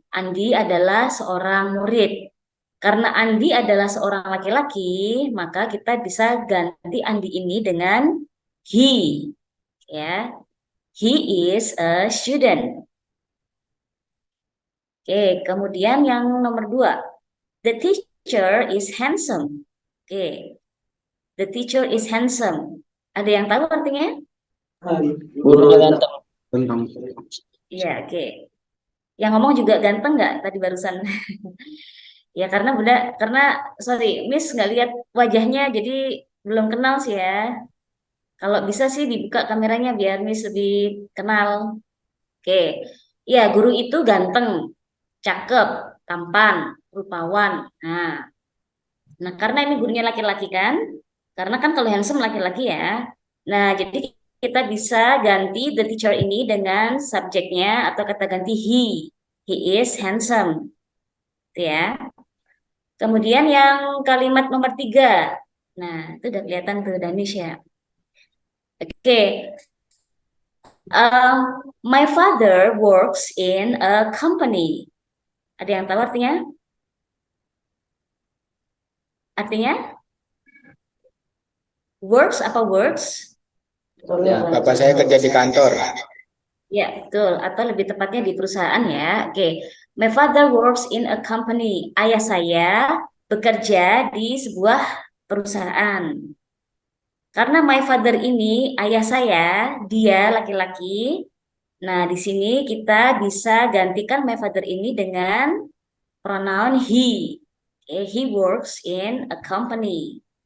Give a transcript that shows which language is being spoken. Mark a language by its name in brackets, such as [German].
[Indonesian] Andi adalah seorang murid. Karena Andi adalah seorang laki-laki, maka kita bisa ganti Andi ini dengan he. [English] Ya, he is a student. [Indonesian] Oke, kemudian yang nomor 2. [English] The teacher is handsome. Oke, the teacher is handsome. [Indonesian] Ada yang tahu artinya? Gurunya ganteng. Tentang Iya, oke. Yang ngomong juga ganteng nggak tadi barusan? Ya karena sorry, Miss nggak lihat wajahnya, jadi belum kenal sih ya. Kalau bisa sih dibuka kameranya biar Miss lebih kenal. Oke, ya guru itu ganteng, cakep, tampan, rupawan. Nah, karena ini gurunya laki-laki kan? Karena kan kalau handsome laki-laki ya. Nah, jadi kita bisa ganti the teacher ini dengan subjeknya atau kata ganti he. [English] He is handsome. [Indonesian] Gitu ya. Kemudian yang kalimat nomor 3. Nah, itu udah kelihatan tuh Danish ya. Oke. [English] My father works in a company. [Indonesian] Ada yang tahu artinya? Artinya? [English] Works apa works? [Indonesian] bapak saya kerja di kantor. Ya, betul. Atau lebih tepatnya di perusahaan ya. Oke. [English] My father works in a company. [Indonesian] Ayah saya bekerja di sebuah perusahaan. Karena my father ini ayah saya, dia laki-laki. Nah, di sini kita bisa gantikan my father ini dengan pronoun he. [English] Oke, he works in a company.